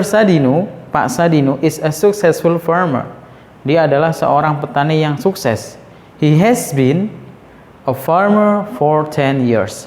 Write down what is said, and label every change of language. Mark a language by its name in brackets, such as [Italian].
[English] Sadinu, Pak Sadinu is a successful farmer. [Indonesian] Dia adalah seorang petani yang sukses. [English] He has been a farmer for 10 years.